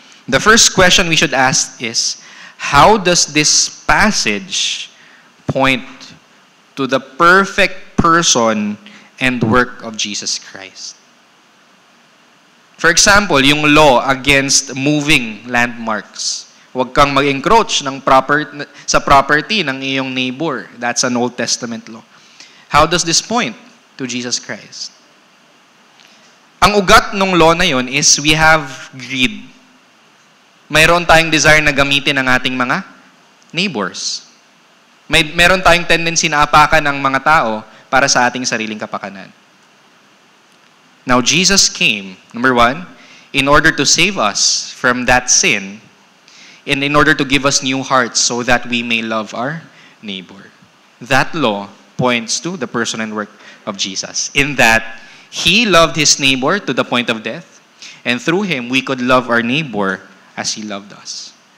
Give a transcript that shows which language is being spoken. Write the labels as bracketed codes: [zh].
[en] The first question we should ask is, how does this passage point to the perfect person and work of Jesus Christ? For example, yung law against moving landmarks. [tl] Huwag kang mag-encroach sa property ng iyong neighbor. [en] That's an Old Testament law. How does this point to Jesus Christ? [tl] Ang ugat ng law na yon [en] is we have greed. [tl] Mayroon tayong desire na gamitin ang ating mga neighbors. Meron tayong tendency na apakan ang mga tao para sa ating sariling kapakanan. [en] Now, Jesus came, number one, in order to save us from that sin, and in order to give us new hearts so that we may love our neighbor. That law points to the person and work of Jesus, in that He loved His neighbor to the point of death, and through Him, we could love our neighbor as He loved us.